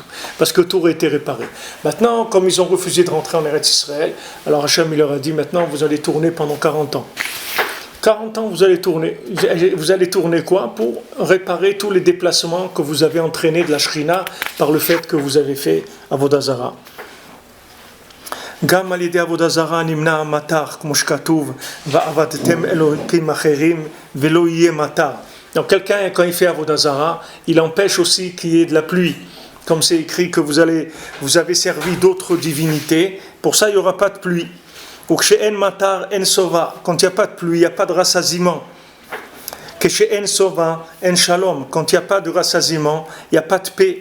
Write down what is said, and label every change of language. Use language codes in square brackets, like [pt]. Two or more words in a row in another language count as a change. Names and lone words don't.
[fr] Parce que tout aurait été réparé. Maintenant, comme ils ont refusé de rentrer en Eretz Israël, alors Hachem il leur a dit maintenant vous allez tourner pendant 40 ans. 40 ans, vous allez tourner quoi? Pour réparer tous les déplacements que vous avez entraînés de la Shrina par le fait que vous avez fait [he] עבודה זרה. גם על ידי עבודה זרה נמנע המטר, כמו שכתוב, ועבדתם אלוהים אחרים ולא יהיה מטר. [fr] Donc quelqu'un, quand il fait [he] עבודה זרה, [fr] il empêche aussi qu'il y ait de la pluie. Comme c'est écrit que vous avez servi d'autres divinités, pour ça il n'y aura pas de pluie. Ou que chez [he] אין מטר, אין שובע, [fr] quand il n'y a pas de pluie, il n'y a pas de rassasiement. Que chez [he] אין שובע, אין שלום, [fr] quand il n'y a pas de rassasiement, il n'y a pas de paix.